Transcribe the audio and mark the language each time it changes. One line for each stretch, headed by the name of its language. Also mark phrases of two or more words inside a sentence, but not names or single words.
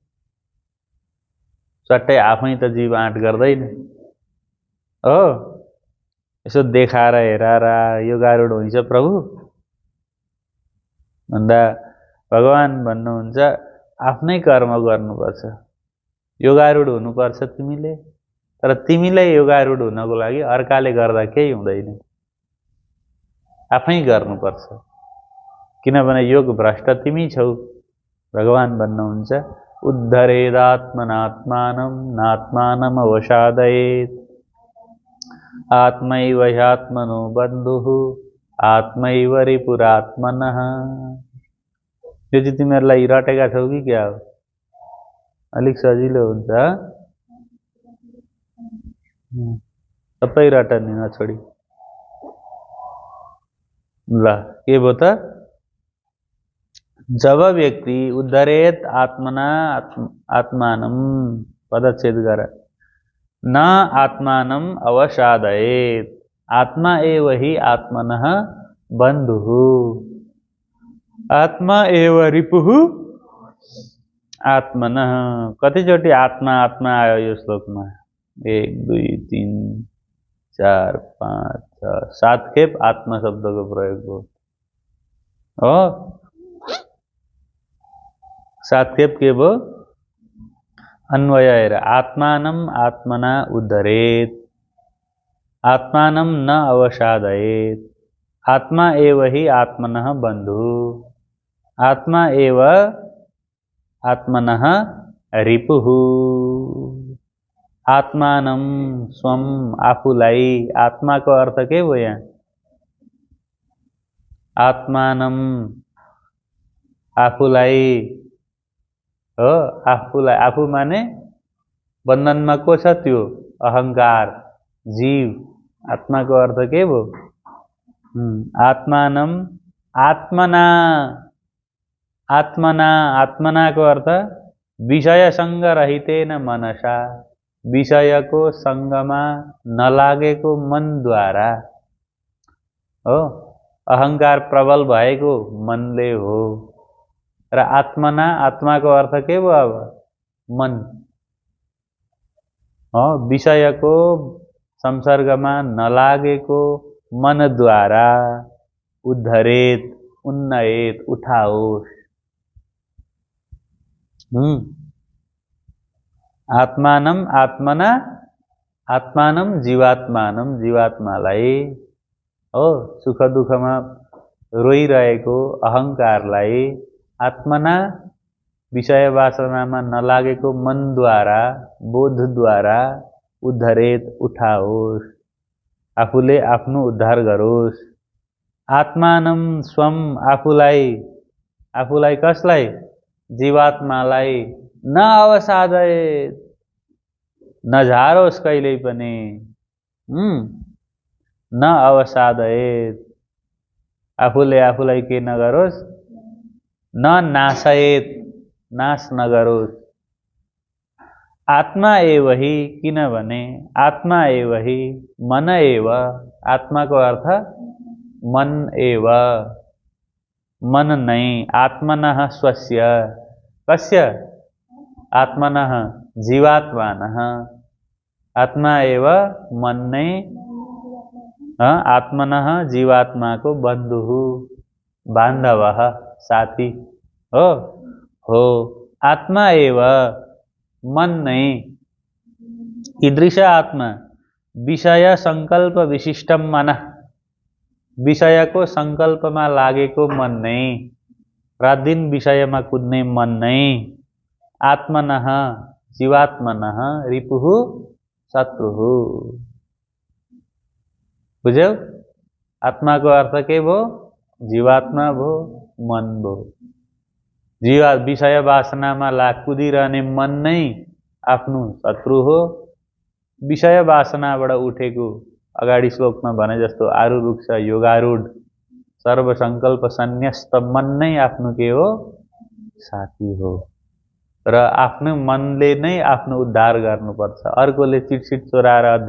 Nepali: सट्टै आफै त जीव आँट गर्दैन हो, यसो देखाएर हेराएर योगारूढ हुन्छ प्रभु भन्दा भगवान भन्नुहुन्छ आफ्नै कर्म गर्नुपर्छ। योगारूढ हुनुपर्छ तिमीले, तर तिमीलाई योगारूढ हुनको लागि अर्काले गर्दा केही हुँदैन, आफै गर्नुपर्छ। किनभने योग भ्रष्ट तिमी छौ। भगवान भन्नुहुन्छ
Sanskrit: उद्धरेदात्मनात्मानं नात्मानम् अवसादयेत् आत्मैव ह्यात्मनो बन्धुः आत्मैव रिपुरात्मनः।
Nepali: यो चाहिँ तिमीहरूलाई रटेका छौ कि क्या हो? अलिक सजिलो हुन्छ। सबै रटनी नछोडी। ल के भयो त? जब व्यक्ति
Sanskrit: उद्धरेत आत्मना आत्मानं,
Nepali: पदच्छेद गर,
Sanskrit: न आत्मानं अवसादयेत् आत्मा एव हि आत्मनः बन्धुः आत्मा एव रिपुः आत्मनः।
Nepali: कतिचोटि आत्मा आत्मा आयो यो श्लोकमा? 1 2 3 4 5 6 7 खेप आत्मा शब्दको प्रयोग हो। 7 खेप के भयो? अन्वय हेर।
Sanskrit: आत्मानं आत्मना उद्धरेत् आत्मानं न अवसादयेत् आत्मा एव हि आत्मनः बन्धुः आत्मा एव आत्मनः रिपुः। आत्मानं स्वम,
Nepali: आफूलाई। आत्माको अर्थ के भयो यहाँ? आत्मानं आफूलाई हो। आफूलाई, आफू माने बन्धनमा को छ? त्यो अहंकार, जीव। आत्माको अर्थ के भयो?
Sanskrit: आत्मानं आत्मना।
Nepali: आत्मना, आत्मनाको अर्थ
Sanskrit: विषय संग रहितेन मनसा,
Nepali: विषयको संगमा नलागेको मनद्वारा हो। अहंकार प्रबल भएको मनले हो। र आत्मना, आत्माको अर्थ के भयो अब? मन हो। विषयको संसर्गमा नलागेको मनद्वारा
Sanskrit: उद्धरेत, उन्नयेत,
Nepali: उठाओस्।
Sanskrit: आत्मानं आत्मना, आत्मानं जीवात्मानं,
Nepali: जीवात्मालाई हो। सुख दुःखमा रोइरहेको अहंकारलाई आत्मना, विषय वासनामा नलागेको मनद्वारा, बोधद्वारा उद्धरेत, उठाओस्, आफूले आफ्नो उद्धार गरोस्।
Sanskrit: आत्मानं स्वम,
Nepali: आफूलाई। आफूलाई कसलाई? जीवात्मालाई।
Sanskrit: न अवसादयेत्,
Nepali: नझारोस् कहिल्यै पनि।
Sanskrit: न अवसादयेत्,
Nepali: आफूले आफूलाई के नगरोस्?
Sanskrit: न नाशयेत्,
Nepali: नाश नगरोस्।
Sanskrit: आत्मा एव हि, किनभने आत्मा एव हि, मन एव।
Nepali: आत्माको अर्थ
Sanskrit: मन एव,
Nepali: मन नै।
Sanskrit: आत्मनः स्वस्य, कस्य? आत्मनः, जीवात्मानः। आत्मा एव
Nepali: मन नै
Sanskrit: आत्मनः जीवात्माको बन्धुः बान्धवः
Nepali: साथी हो
Sanskrit: आत्मा एव मन नहीं ईदृश आत्मा विषय संकल्प विशिष्टम मन
Nepali: विषयको संकल्पमा लागेको मन
Sanskrit: नहीं
Nepali: रात दिन विषयमा कुद्ने मन
Sanskrit: नहीं आत्मनः जीवात्मनः रिपुः शत्रुः
Nepali: बुझ्यौ आत्माको अर्थ के भो जीवात्मा भो मन भो जीवा विषय वासनामा कुदिरहने मन नै आफ्नो शत्रु हो विषय वासनाबाट उठेको अगाडि श्लोकमा भने जस्तो आरुरुक्ष योगारूढ सर्वसंकल्प सन्न्यस्त मन नै आफ्नो के हो साथी हो र आफ्नो मनले नै आफ्नो उद्धार गर्नुपर्छ अर्कोले चिटसिट चोराएर